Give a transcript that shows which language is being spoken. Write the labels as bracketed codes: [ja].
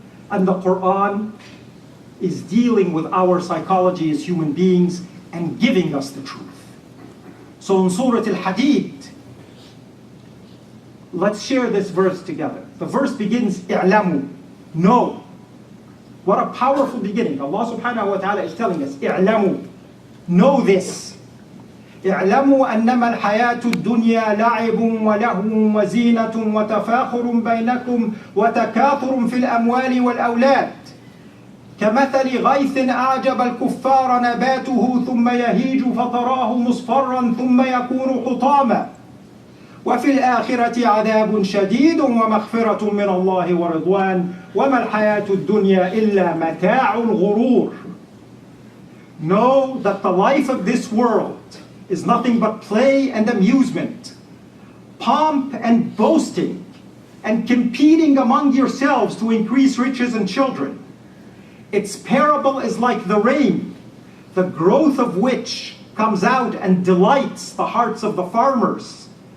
[en] And the Quran is dealing with our psychology as human beings and giving us the truth. So in Surah Al-Hadid, let's share this verse together. The verse begins, i'lamu, know. What a powerful beginning. Allah subhanahu wa ta'ala is telling us, i'lamu, know this. [ar] اعلموا أنما الحياة الدنيا لعب ولهو وزينة وتفاخر بينكم وتكاثر في الأموال والأولاد كمثل غيث أعجب الكفار نباته ثم يهيج فتراه مصفرا ثم يكون حطاما وفي الآخرة عذاب شديد ومغفرة من الله ورضوان وما الحياة الدنيا إلا متاع الغرور. [en] Know that the life of this world is nothing but play and amusement, pomp and boasting, and competing among yourselves to increase riches and children. Its parable is like the rain, the growth of which comes out and delights the hearts of the farmers.